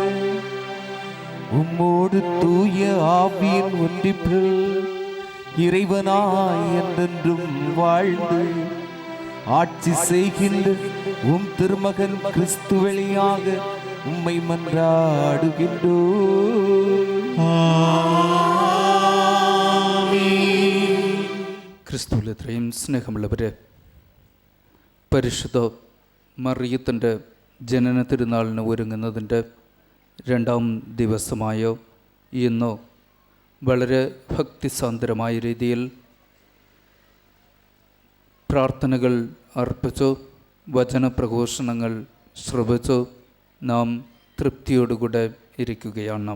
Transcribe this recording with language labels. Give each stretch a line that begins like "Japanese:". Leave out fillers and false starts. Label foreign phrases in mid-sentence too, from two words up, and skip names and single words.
Tamil: உம்மோடு தூய ஆவியின் ஒன்றிப்பில் இறைவனாய் என்றென்றும் வாழ்ந்து ஆட்சி செய்கின்ற உம் திருமகன் கிறிஸ்து வழியாக உம்மை மன்றாடுகின்றோம்.
Malayalam: ക്രിസ്തുവിൽ ഇത്രയും സ്നേഹമുള്ളവരെ, പരിശുദ്ധ മറിയത്തിൻ്റെ ജനന തിരുനാളിന് ഒരുങ്ങുന്നതിൻ്റെ 2ാം ദിവസമായ ഇന്ന് വളരെ ഭക്തിസാന്ദ്രമായ രീതിയിൽ പ്രാർത്ഥനകൾ അർപ്പിച്ചു, വചനപ്രഘോഷണങ്ങൾ ശ്രവിച്ചു നാം തൃപ്തിയോടുകൂടെ ഇരിക്കുകയാണ്.